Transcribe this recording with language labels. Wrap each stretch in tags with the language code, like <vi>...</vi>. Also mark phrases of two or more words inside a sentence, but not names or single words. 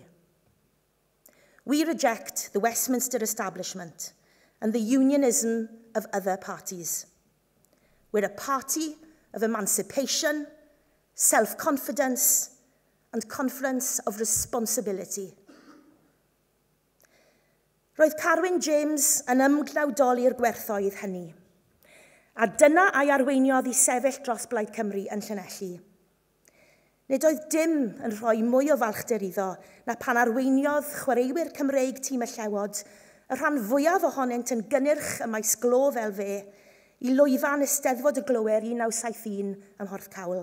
<en>We reject the Westminster establishment and the unionism of other parties. We're a party of emancipation, self-confidence, and conference of responsibility.</en> <cy>Roedd Carwyn James yn ymglawdoli'r gwerthoedd hynny, a dyna ai arweiniodd I sefyll dros Plaid Cymru yn Llanelli. Nid oedd dim yn rhoi mwy o falchder iddo na pan arweiniodd chwaraewyr Cymreig tîm y Llewod, y rhan fwyaf ohonynt yn gynnyrch y maes glo fel fe, I lwyfan Eisteddfod y Glowyr 1971 ym Mhorth Cawl.</cy>